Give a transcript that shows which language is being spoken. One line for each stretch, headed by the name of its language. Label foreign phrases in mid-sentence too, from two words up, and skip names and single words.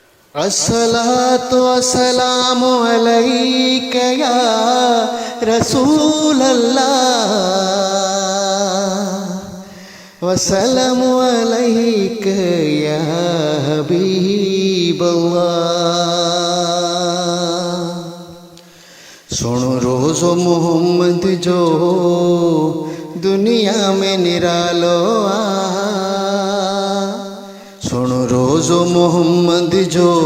Arabic: الصلاة والسلام عليك يا رسول الله والسلام عليك يا حبيب الله.
Sindhi: सुनो रोज़ो मोहम्मद जो दुनिया में निरालो सुनो रोज़ो मोहम्मद जो